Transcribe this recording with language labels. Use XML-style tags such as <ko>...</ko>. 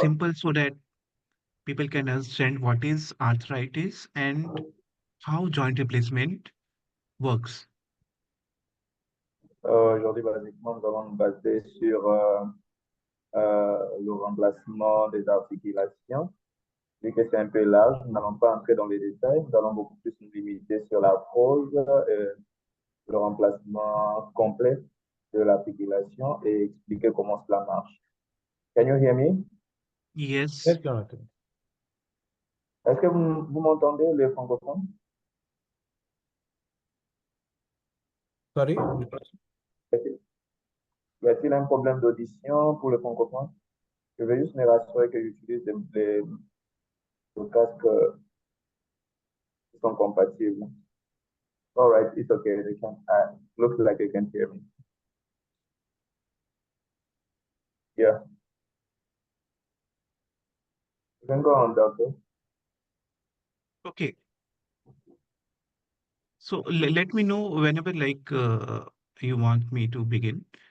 <en>simple so that people can understand what is arthritis and how joint replacement works.</en> <fr>Aujourd'hui, basiquement, nous allons nous baser sur le remplacement des articulations. Vu que c'est un peu large, nous n'allons pas entrer dans les détails. Nous allons beaucoup plus nous limiter sur la pose, le remplacement complet de l'articulation et expliquer comment cela marche.</fr> <en>Can you hear me? Yes. Yes, Jonathan.</en> <fr>Est-ce que vous m'entendez, les francophones?</fr> <en>Sorry.</en> <fr>Y a-t-il un problème d'audition pour le francophone? Je vais juste me rassurer que j'utilise les casques qui sont compatibles.</fr> <en>All right, it's okay. They can, looks like they can hear me. Yeah, you can go on, doctor. Okay. So let me know whenever you want me to begin.</en>